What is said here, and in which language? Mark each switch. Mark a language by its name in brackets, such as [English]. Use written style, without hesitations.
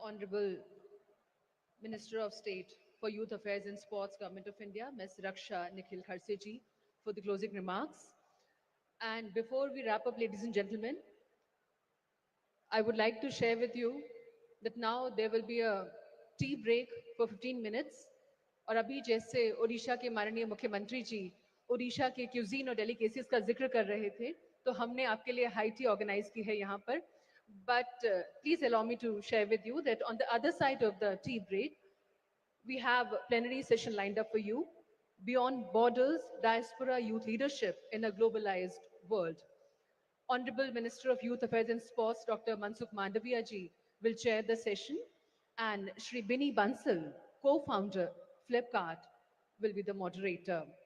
[English] Honorable Minister of State for Youth Affairs and Sports, Government of India, Ms. Raksha Nikhil Kharseji, for the closing remarks. And before we wrap up, ladies and gentlemen, I would like to share with you that now there will be a tea break for 15 minutes. [Hindi] और अभी जैसे ओडिशा के माननीय मुख्यमंत्री जी ओडिशा के cuisine और delicacies का जिक्र कर रहे थे तो हमने आपके लिए हाई टी ऑर्गेनाइज की है यहाँ पर [English] But please allow me to share with you that on the other side of the tea break we have a plenary session lined up for you. Beyond Borders, Diaspora Youth Leadership in a Globalized World. Honorable Minister of Youth Affairs and Sports, Dr. Mansukh Mandaviya ji, will chair the session, and Shri Bini Bansal, co-founder Flipkart, will be the moderator.